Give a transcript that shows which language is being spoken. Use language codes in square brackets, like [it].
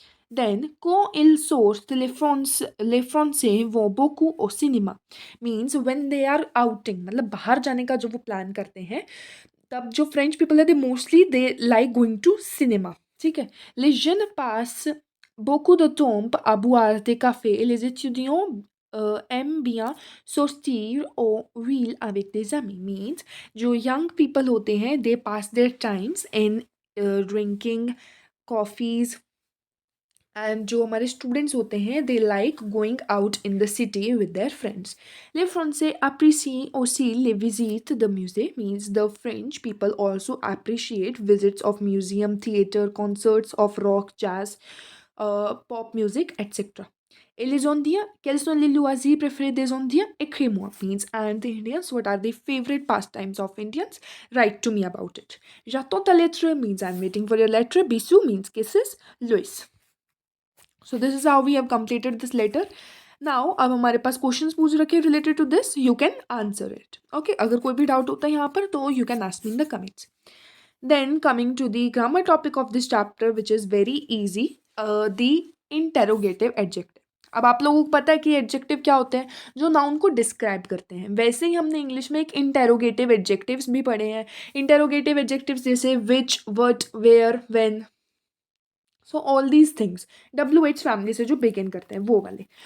[fr] Then, quand ils sortent, les Français vont beaucoup au cinéma. [en] Means when they are outing, [hi] मतलब बाहर जाने का जो वो प्लान करते हैं, तब जो फ्रेंच पीपल है, [en] they mostly they like going to cinema, [hi] ठीक है। [fr] Les jeunes passent beaucoup de temps à boire des cafés et les étudiants aiment bien sortir au ville avec des amis. [hi] Means जो young people होते हैं, [en] they pass their times in drinking coffees, [hi] and जो हमारे students होते हैं, [en] They like going out in the city with their friends. [fr] Les Français apprécient aussi les visites de musées [en] means the French people also appreciate visits of museum, theater, concerts of rock, jazz, pop music, etc. [fr] Et les Indiens, quels sont les loisirs préférés des Indiens? Écris-moi [en] means and the Indians, what are the favorite pastimes of Indians? Write to me about it. [fr] J'attends ta lettre [en] means I'm waiting for your letter. Bisous means kisses. Louis. So this is how we have completed this letter. Now [hi] अब हमारे पास questions पूछ रखे [en] related to this, you can answer it. [hi] Okay, अगर कोई भी doubt होता है यहाँ पर तो [en] you can ask me in the comments. Then coming to the grammar topic of this chapter, which is very easy, the interrogative adjective. [hi] अब आप लोगों को पता है कि एडजेक्टिव क्या होते हैं, जो नाउन को डिस्क्राइब करते हैं। वैसे ही हमने इंग्लिश में एक इंटेरोगेटिव एडजेक्टिव्स भी पढ़े हैं। इंटेरोगेटिव एडजेक्टिव्स जैसे विच, what, where, when, so all these things WH family से जो बिगिन करते हैं वो वाले।